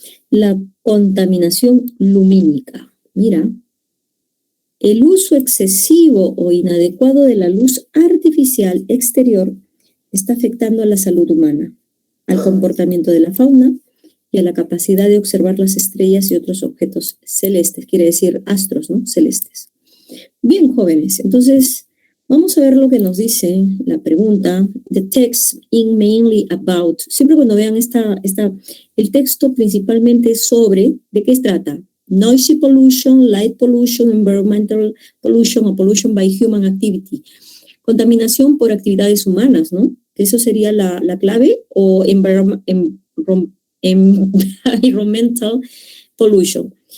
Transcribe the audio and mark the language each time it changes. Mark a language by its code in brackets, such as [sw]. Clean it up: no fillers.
[es] La contaminación lumínica. Mira, el uso excesivo o inadecuado de la luz artificial exterior está afectando a la salud humana, al comportamiento de la fauna y a la capacidad de observar las estrellas y otros objetos celestes, quiere decir astros, ¿no? Celestes. Bien, jóvenes, entonces vamos a ver lo que nos dice la pregunta. [en] The text in mainly about. [es] Siempre cuando vean el texto principalmente es sobre, ¿de qué se trata? [en] Noisy pollution, light pollution, environmental pollution o pollution by human activity. [es] Contaminación por actividades humanas, ¿no? Eso sería la clave, o [en] environmental pollution.